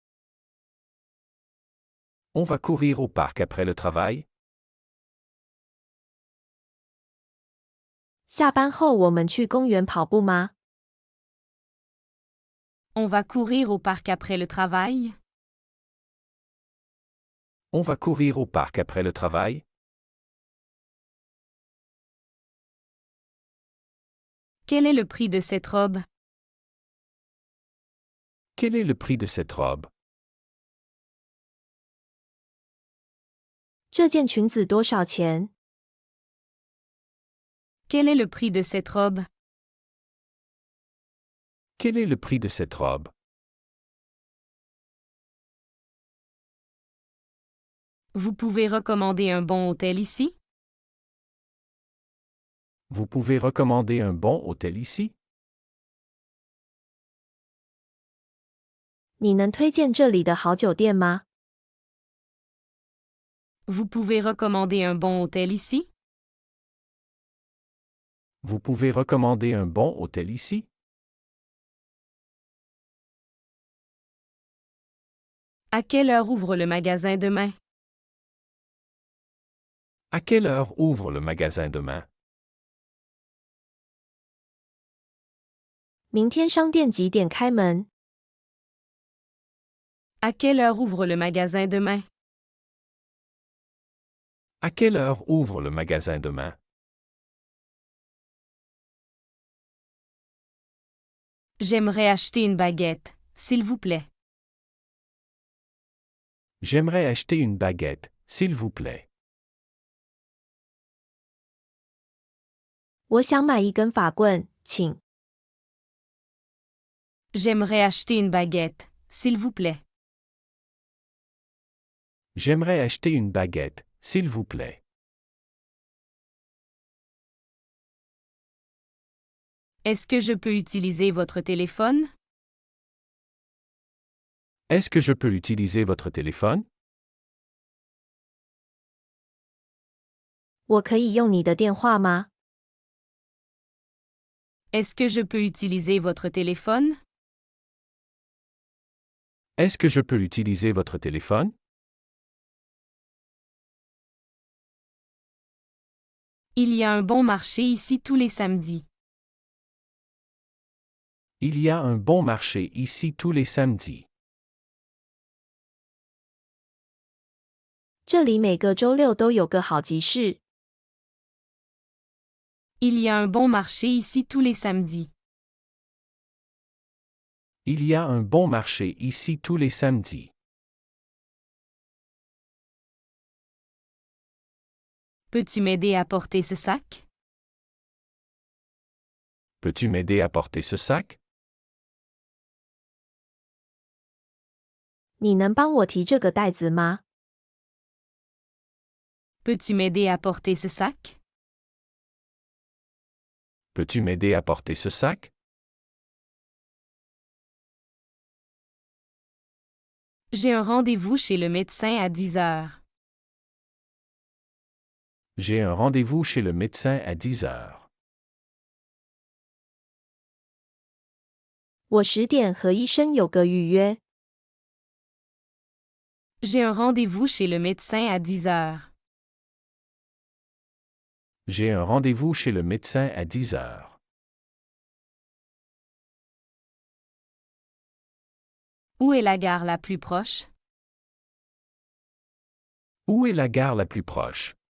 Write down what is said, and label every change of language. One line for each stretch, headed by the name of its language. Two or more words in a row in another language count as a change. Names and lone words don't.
French: On va courir au parc après le travail?
Chinese: 下班后我们去公园跑步吗？
French: On va courir au parc après le travail? On va courir au parc après le travail? Quel est le prix de cette robe? Quel est le prix de cette robe?
Chinese: 这件裙子多少钱？
French: Quel est le prix de cette robe? Quel est le prix de cette robe? Vous pouvez recommander un bon hôtel ici? Vous pouvez recommander un bon hôtel ici?
Chinese: 你能推荐这里的好酒店吗？
French: Vous pouvez recommander un bon hôtel ici? Vous pouvez recommander un bon hôtel ici? À quelle heure ouvre le magasin demain? À quelle heure ouvre le magasin demain?
Chinese: 明天商店几点开门？
French: À quelle heure ouvre le magasin demain? À quelle heure ouvre le magasin demain? J'aimerais acheter une baguette, s'il vous plaît. J'aimerais acheter une baguette, s'il vous plaît.
Chinese: 我想买一根法棍，请。
French: J'aimerais acheter une baguette, s'il vous plaît. J'aimerais acheter une baguette, s'il vous plaît. Est-ce que je peux utiliser votre téléphone? Est-ce que je peux utiliser votre téléphone?
Chinese: 我可以用你的电话吗？
French: Est-ce que je peux utiliser votre téléphone? Est-ce que je peux utiliser votre téléphone? Il y a un bon marché ici tous les samedis. Il y a un bon marché ici tous les samedis.
Chinese: 这里每个周六都有个好集市。
French: Il y a un bon marché ici tous les samedis. Il y a un bon marché ici tous les samedis. Peux-tu m'aider à porter ce sac? Peux-tu m'aider à porter ce sac?
Chinese: 你能帮我提这个袋子吗？
French: Peux-tu m'aider à porter ce sac? Peux-tu m'aider à porter ce sac? J'ai un rendez-vous chez le médecin à 10 heures. J'ai un rendez-vous chez le médecin à 10 heures.
Chinese: 我10点和医生有个预约。
French: J'ai un rendez-vous chez le médecin à 10 heures. J'ai un rendez-vous chez le médecin à 10 heures. Où est la gare la plus proche? Où est la gare la plus proche?